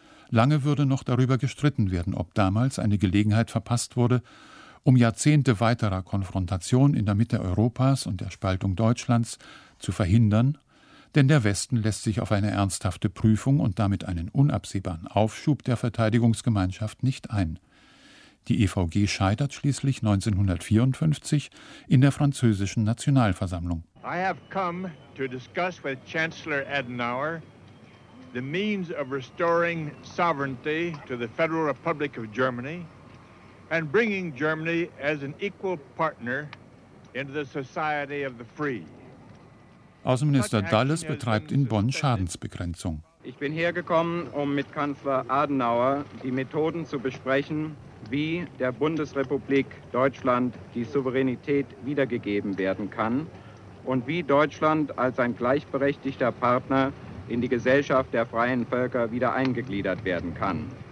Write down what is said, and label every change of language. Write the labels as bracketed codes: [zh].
[de] Lange würde noch darüber gestritten werden, ob damals eine Gelegenheit verpasst wurde, um Jahrzehnte weiterer Konfrontation in der Mitte Europas und der Spaltung Deutschlands zu verhindern, denn der Westen lässt sich auf eine ernsthafte Prüfung und damit einen unabsehbaren Aufschub der Verteidigungsgemeinschaft nicht ein. Die EVG scheitert schließlich 1954 in der französischen Nationalversammlung. [en] I have come to discuss with Chancellor Adenauer the means of restoring sovereignty to the Federal Republic of Germany and bringing Germany as an equal partner into the society of the free. [de] Außenminister Dulles betreibt in Bonn Schadensbegrenzung. Ich bin hergekommen, um mit Kanzler Adenauer die Methoden zu besprechen, wie der Bundesrepublik Deutschland die Souveränität wiedergegeben werden kann und wie Deutschland als ein gleichberechtigter Partner in die Gesellschaft der freien Völker wieder eingegliedert werden kann.